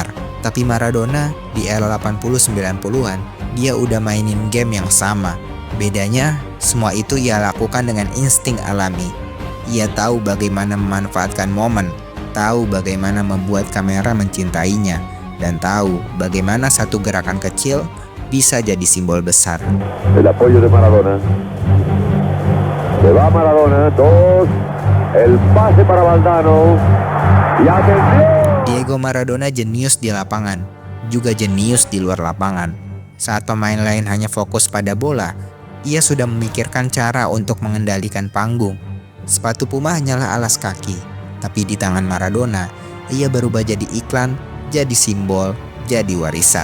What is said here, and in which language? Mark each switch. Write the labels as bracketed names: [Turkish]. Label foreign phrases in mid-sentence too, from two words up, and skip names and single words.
[Indonesian] Tapi Maradona di era 80-90-an, dia udah mainin game yang sama. Bedanya, semua itu ia lakukan dengan insting alami. Ia tahu bagaimana memanfaatkan momen, tahu bagaimana membuat kamera mencintainya, dan tahu bagaimana satu gerakan kecil bisa jadi simbol besar. [Spanish] El apoyo de Maradona. Se va Maradona, dos. El pase para Valdano. Y atención. [Indonesian] Diego Maradona jenius di lapangan, juga jenius di luar lapangan. Saat pemain lain hanya fokus pada bola, ia sudah memikirkan cara untuk mengendalikan panggung. Sepatu Puma hanyalah alas kaki, tapi di tangan Maradona, ia berubah jadi iklan, jadi simbol, jadi warisan.